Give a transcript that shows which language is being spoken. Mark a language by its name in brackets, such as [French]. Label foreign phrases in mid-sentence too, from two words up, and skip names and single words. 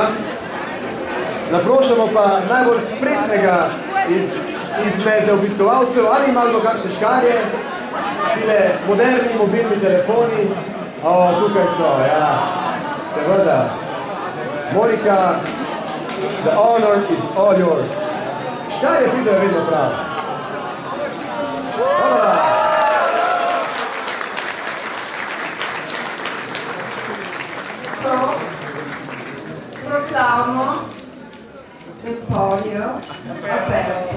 [Slovenian] Naprošamo pa najbolj spretnega izmed obiskovalcev, ali imamo kakšne škarje, tile moderni mobilni telefoni. O, tukaj so, ja, seveda. Monika, [English] the honor is all yours. [Slovenian] Škarje pridejo vedno prav. Hvala. [Italian] So, proclamo l'Emporio aperto.